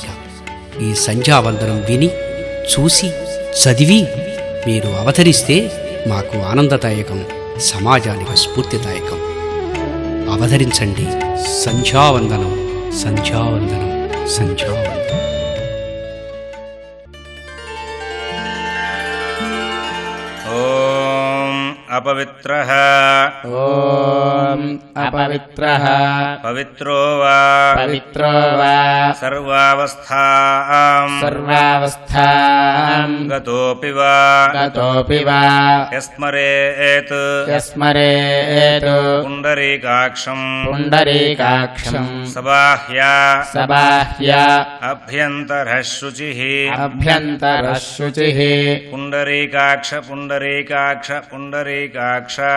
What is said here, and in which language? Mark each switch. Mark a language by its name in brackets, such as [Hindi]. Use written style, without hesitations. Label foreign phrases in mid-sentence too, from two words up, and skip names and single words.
[Telugu] ఈ సంధ్యావందనం విని, చూసి, చదివి మీరు అవతరిస్తే మాకు ఆనందదాయకం, సమాజానికి స్ఫూర్తిదాయకం. అవతరించండి. సంధ్యావందనం, సంధ్యావందనం, సంధ్యావందనం. [Sanskrit] अपवित्रः ॐ अपवित्रः पवित्रो वा सर्वावस्थां गतोऽपि वा यस्मरेत् पुण्डरीकाक्षं सबाह्या अभ्यन्तरः शुचिः पुण्डरीकाक्ष पुण्डरीकाक्ष पुण्डरीकाक्ष